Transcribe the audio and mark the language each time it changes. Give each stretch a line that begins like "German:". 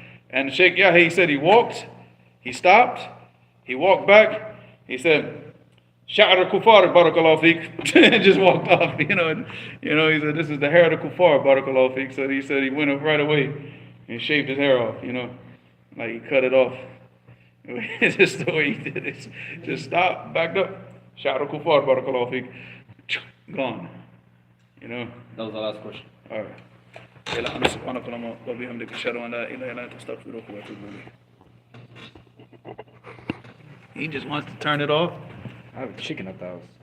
English: And Sheikh Yahya, he said he walked, he stopped, he walked back, he said,
Arabic: Sha'ar al-Kufar, barakallahu feek,
English: and just walked off, he said, this is the hair of the Kufar, barakallahu feek. So he said he went up right away and shaved his hair off, like he cut it off. It's just the way he did it. Just stopped, backed up,
Arabic: Sha'ar al-Kufar, barakallahu feek,
English: gone, That was the last question. All right.
Arabic: سبحانك اللهم وبحمدك أشهد أن لا إله إلا أنت أستغفرك وأتوب إليك.
English: He just wants to turn it off. I have a chicken at the house.